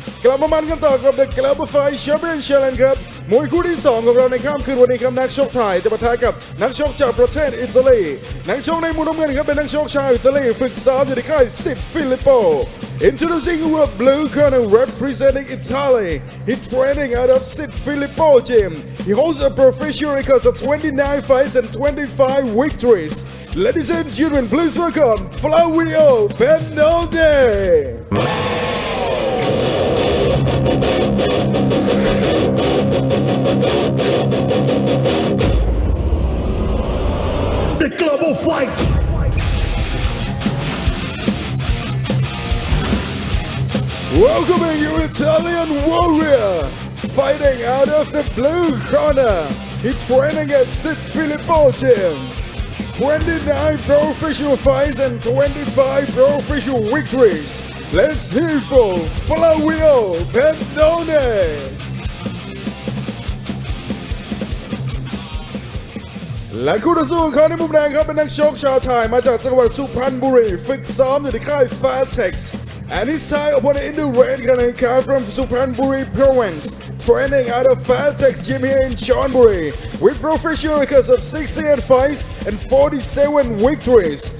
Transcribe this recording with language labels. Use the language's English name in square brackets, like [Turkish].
[Thai] กลับมามันกันต่อกับ The Global Fight Champion Challenge ครับมวยคู่ที่ 2 ของเราในค่ำคืนวันนี้ครับนักชกไทยจะปะทะกับนักชกจากประเทศอิตาลีนักชกในมุมน้ำเงินครับเป็นนักชกชาวอิตาลีฝึกซ้อมอยู่ในค่ายสิทธิ์ฟิลิปโป [English] Introducing our blue corner representing Italy. He's training out of Sid Filippo gym. He holds a professional record of 29 fights and 25 victories. Ladies and gentlemen, please welcome Flavio Pendone. The Global Fight. Welcoming you, Italian warrior, fighting out of the blue corner. He's training at Sid Filippo gym. 29 professional fights and 25 professional victories. Let's hear for Flavio Pendone. [Thai] และคู่ต่อสู้ของเขาในมุมแดงครับเป็นนักชกชาวไทยมาจากจังหวัดสุพรรณบุรีฝึกซ้อมอยู่ในค่าย Fairtex [English] and his Thai opponent in the red corner comes from Suphanburi province training out of Fairtex gym here in Chonburi with professional records of 68 fights and 47 victories.